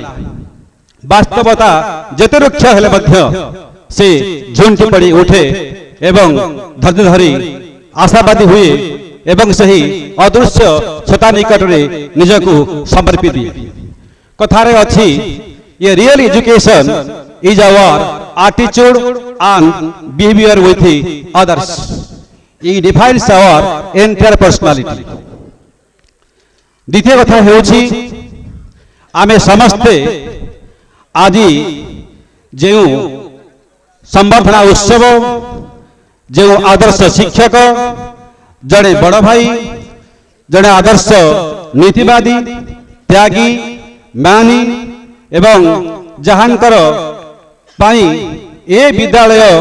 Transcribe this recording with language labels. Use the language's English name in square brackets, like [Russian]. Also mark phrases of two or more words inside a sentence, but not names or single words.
[Odia] ବାସ୍ତବତା ଯେତେ ରୁକ୍ଷ ହେଲେ ମଧ୍ୟ ସେ ଝୁଣ୍ଟି ପଡ଼ି ଉଠେ ଏବଂ ଧୈର୍ଯ୍ୟ ଧରି ଆଶାବାଦୀ ହୁଏ ଏବଂ ସେହି ଅଦୃଶ୍ୟ ସତ୍ତା ନିକଟରେ ନିଜକୁ ସମର୍ପି ଦିଏ। କଥାରେ ଅଛି, [English] a real education is our attitude and behavior with others. It defines our entire personality. [Odia] ଦ୍ୱିତୀୟ କଥା ହେଉଛି, ଆମେ ସମସ୍ତେ ଆଜି ଯେଉଁ ସମ୍ବର୍ଦ୍ଧନା ଉତ୍ସବ, ଯେଉଁ ଆଦର୍ଶ ଶିକ୍ଷକ, ଜଣେ ବଡ଼ ଭାଇ, ଜଣେ ଆଦର୍ଶ ନୀତିବାଦୀ, ତ୍ୟାଗୀ, ମାନୀ ଏବଂ ଯାହାଙ୍କର ପାଇଁ ଏ ବିଦ୍ୟାଳୟ